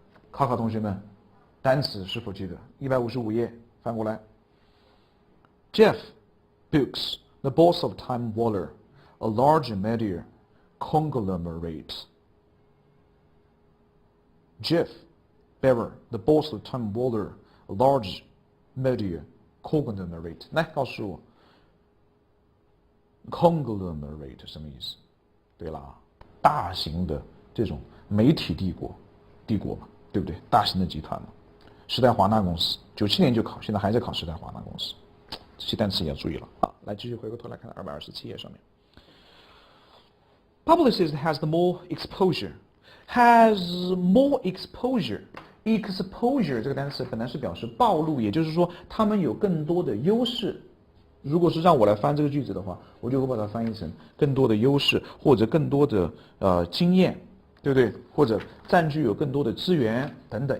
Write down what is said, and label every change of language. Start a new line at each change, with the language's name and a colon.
Chinese: 考同学们，单词是否记得？155页，翻过来。
English: Jeff Books, the boss of Time Warner, a large media conglomerate. Jeff Bever, the boss of Time Warner, a large media conglomerate.
Chinese: 来告诉我 ，conglomerate 什么意思？对啦，大型的这种媒体帝国嘛，对不对？大型的集团嘛。时代华纳公司97年就考，现在还在考时代华纳公司，这些单词也要注意了啊。来，继续回过头来看227页上面。
English: Publicist has the more exposure. Has more exposure.
Chinese: Exposure 这个单词本来是表示暴露，也就是说他们有更多的优势。如果是让我来翻这个句子的话，我就会把它翻译成更多的优势，或者更多的经验，对不对？或者占据有更多的资源等等。